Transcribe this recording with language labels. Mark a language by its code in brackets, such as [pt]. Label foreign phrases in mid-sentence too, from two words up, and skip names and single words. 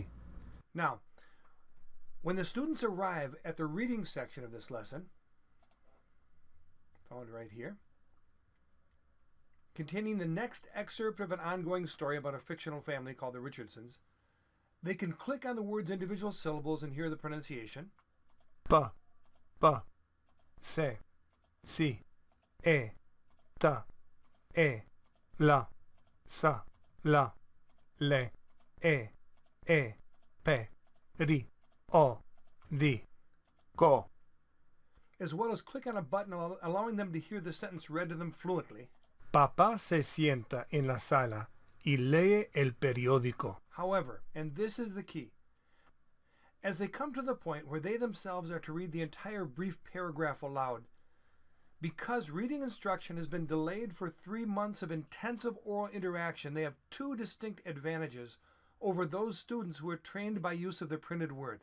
[en] Now, when the students arrive at the reading section of this lesson, found right here, containing the next excerpt of an ongoing story about a fictional family called the Richardsons, they can click on the word's individual syllables and hear the pronunciation. [es] Pa, pa, se, si, e, ta, e, la, sa, la, le, e, pe, ri, o, di, ko. [en] As well as click on a button allowing them to hear the sentence read to them fluently. [es] Papá se sienta en la sala y lee el periódico. [en] However, and this is the key, as they come to the point where they themselves are to read the entire brief paragraph aloud. Because reading instruction has been delayed for 3 months of intensive oral interaction, they have two distinct advantages over those students who are trained by use of the printed word.